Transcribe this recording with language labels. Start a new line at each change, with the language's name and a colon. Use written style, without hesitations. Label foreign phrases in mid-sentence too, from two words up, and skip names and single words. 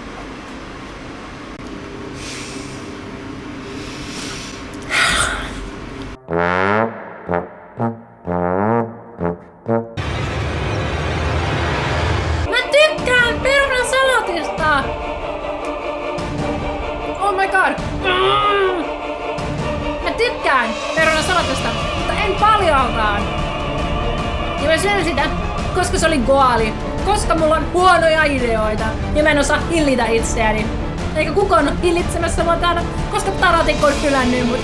Finnish: Mä tykkään perunasalatista!
English: Oh my god!
Finnish: Mä tykkään perunasalatista, mutta en paljonkaan. Ja mä syön sitä, koska se oli goali. Koska mulla on huonoja ideoita ja mä en osaa hillitä itseäni. Eikä kukaan ole hillitsemässä mua täällä, koska Taratikko on hylännyt mut.